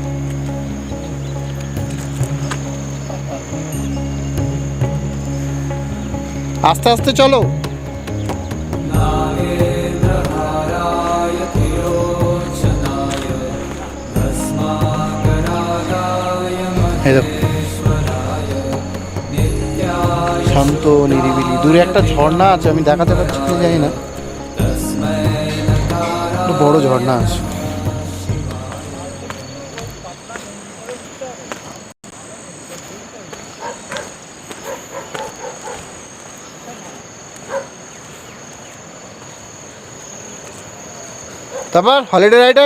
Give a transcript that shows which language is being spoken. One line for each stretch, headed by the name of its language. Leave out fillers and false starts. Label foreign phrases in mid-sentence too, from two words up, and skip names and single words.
Bangla: আস্তে আস্তে চলো।
Sanskrit: नागेन्द्रहाराय तिरोचनाय भस्माकरागाय
Bangla: এই দেখুন
Sanskrit: महेश्वराय नित्याय
Bangla: শান্ত নিরিবিলি। দূরে একটা ঝর্ণা আছে, আমি দেখাতে পারছি কি জানি না,
Sanskrit: तस्मै नकाराय
Bangla: একটা বড় ঝর্ণা আছে। তারপর হলিডে রাইডার